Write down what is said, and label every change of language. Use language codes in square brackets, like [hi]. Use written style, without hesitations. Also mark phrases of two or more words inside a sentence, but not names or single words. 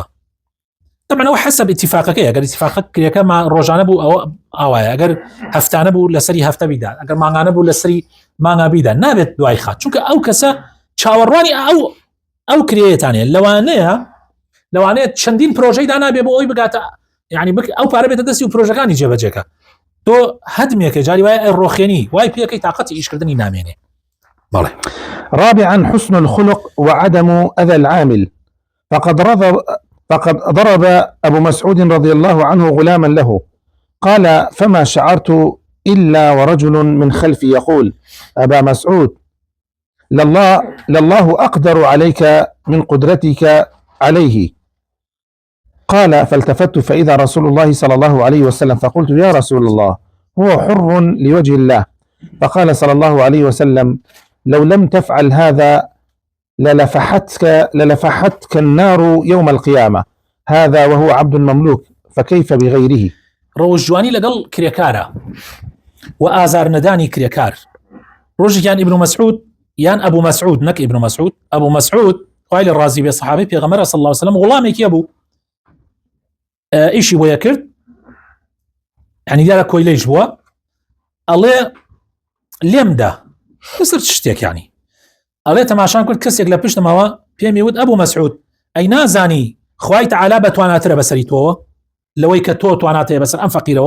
[ckb] طبعا ئەوە حسب اتفاقەکەی ئەگەر اتفاقەک کرێکە ڕۆژانە بوو ئەوە ئاوایە ئەگەر هەفتانە بوو لەسەری هەفتە بیدا ئەگەر مانگانە بوو لەسەری مانگا بیدا نابێت دوای خات چونکە ئەو کەسە چاوەڕوانی ئەو کرێتانێ لەوانەیە چەندین پرۆژەی دانابێ بۆ ئەوی بگاتە یعنی ئەو پارە بێتە دەستی و پرۆژەکانی جێبەجێکە تۆ هەدمێکە جاری وایە ڕۆخێنی وای پێەکەی تااقەتی ئیشکردنی نامێنێ بله. [ar] رابعا حسن الخلق وعدم أذى العامل، فقد ضرب أبو مسعود رضي الله عنه غلاما له، قال فما شعرت إلا ورجل من خلفي يقول أبا مسعود لله أقدر عليك من قدرتك عليه. قال فالتفت فإذا رسول الله صلى الله عليه وسلم، فقلت يا رسول الله هو حر لوجه الله. فقال صلى الله عليه وسلم لو لم تفعل هذا للفحتك النار يوم القيامة، هذا وهو عبد مملوك فكيف بغيره. [ckb] ڕۆژ جوانی لەگەڵ کرێکارە و ئازار نەدانی کرێکار. ڕۆژێکیان ئیبن مەسعود یان ئەبوو مەسعود نەک ئیبن مەسعود، ئەبوو مەسعود خوای لە ڕازی بێ سەحابەی پێغەمبەر [ar] صلی الله علیه وسلم [ckb] غوڵامێکی هەبوو ئیشی بۆیە کرد، یعنی دیارە کۆیلەیش بووە، ئەڵێ لێمدا بەسەر شتێک، یعنی ئەڵێ تەماشان کرد کەسێک لە پشتمەوە پێمی وت ئەبوو مەسعود ئەی نازانی خوای تەعالا بەتواناترە بەسەری تۆوە لەوەی کە تۆ تواناتەیە بەسەر ئەم فەقیرەوە.